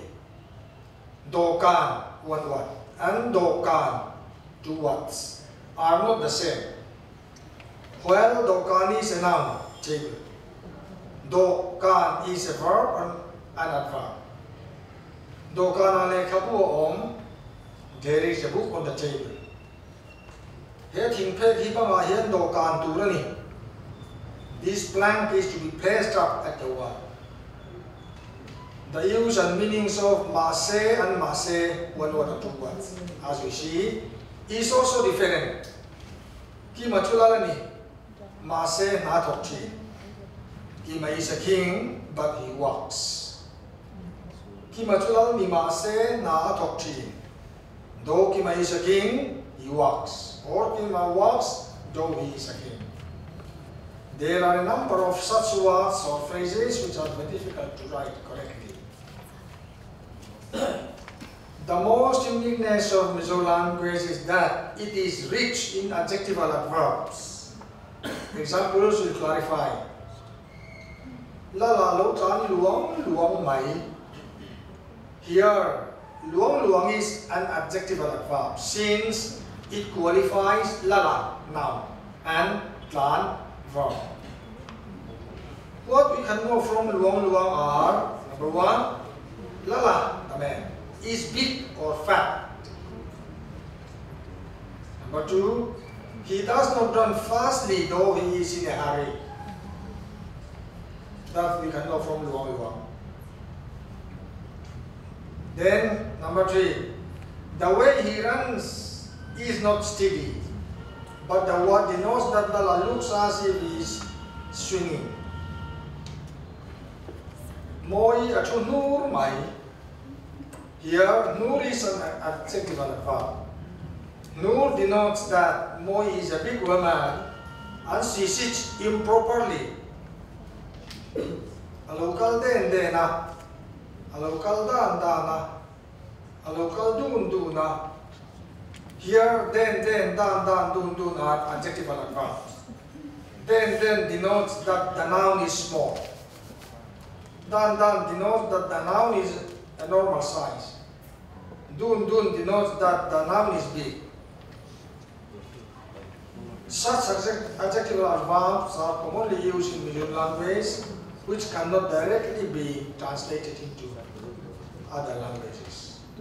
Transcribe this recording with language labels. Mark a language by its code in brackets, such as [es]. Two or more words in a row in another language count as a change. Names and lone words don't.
[en] Dokan, one word, and dokan, two words, are not the same. While dokan is a noun, table. Dokan is a verb and an adverb. [lus] Dokan ale kabu om, [en] there is a book on the table. [lus] Here tingpek hibama hian dokan turani. [en] This plank is to be placed up at the wall. The use and meanings of mase and mase, one word or two words, as we see, is also different. [lus] Kima chulalani, mase na tokchi. [en] Kima is a king, but he walks. [lus] Kima chulalani mase na tokchi. [en] Though Kima is a king, he walks. Or Kima walks, though he is a king. There are a number of such words or phrases which are very difficult to write correctly. The most uniqueness of Mizo language is that it is rich in adjectival adverbs. Examples will clarify. [lus] La la lo chan luang luang mai. [en] Here, [lus] luang luang [en] is an adjectival adverb since it qualifies [lus] la la [en] noun and clan verb. What we can know from [lus] luang luang [en] are, number one, [lus] la la, [en] the man, is big or fat. Number two, he does not run fastly though he is in a hurry. That we can know from [lus] luang luang. [en] Then, number three, the way he runs is not steady, but the word denotes that the la looks as if he is swinging. [lus] Moi achu nur mai. [en] Here, nur is an adjectival adverb. Nur denotes that Moi is a big woman and she sits improperly. [lus] A local den dena, a local dan dana, a local dun duna. [en] Here, [lus] den dan dun dun [en] are adjectival adverbs. Den denotes that the noun is small. Dan denotes that the noun is a normal size. Dun denotes that the noun is big. Such adjectival adverbs are commonly used in Mizo language, which cannot directly be translated into other languages.